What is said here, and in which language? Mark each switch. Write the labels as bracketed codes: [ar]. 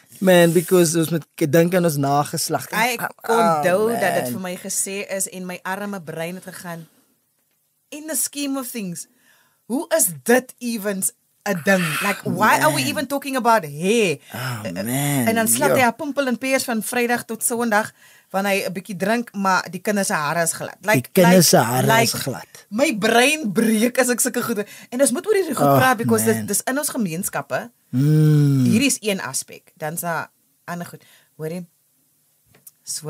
[af] Man, because ons moet dink aan ons nageslag. Ek onthou dat dit vir my gesê is en my arme brein het gegaan. In the scheme of things, hoe is dit evens 'n ding? [en] Like, why are we even talking about hair? Man. [af] En dan slaap hy 'n pimpel en peers van Vrydag tot Sondag, wanneer hy 'n bietjie drink, maar die kinders se hare is glad. Die kinders se hare is glad. My brein breek as ek sulke goed. En ons moet oor hierdie goed praat, because dis in ons gemeenskappe. Hier is een aspek. Dan is daar ander goed. Hoor jy? So,